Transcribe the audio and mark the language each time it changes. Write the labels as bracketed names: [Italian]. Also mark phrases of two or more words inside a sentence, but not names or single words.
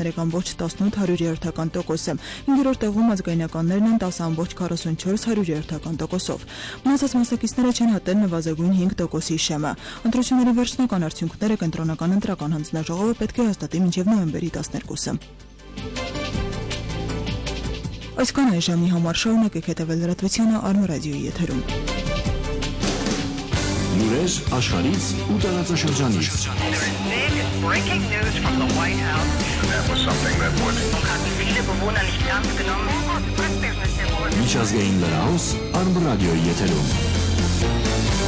[Armenian] 13.18%, հինգերորդ տեղում ազգայնականներն են 10.44%։ Մնացած մասնակիցները չեն հատել նվազագույն 5%-ի շեմը։ Ընտրությունների վերջնական արդյունքները կենտրոնական ընտրական հանձնաժողովը պետք է հաստատի մինչև նոյեմբերի 12-ը։ Այսքան այժմի համար շարունակեք հետևել լրատվությանը Արմրադիոյի եթերում։ Լուրեր աշխարհից ու տարածաշրջանից։ [English] Breaking news from the White House. that was something that would [German] Hatten viele Bewohner nicht ernst genommen. [Armenian] Միջազգային լրահոս Արմրադիոյի եթերում։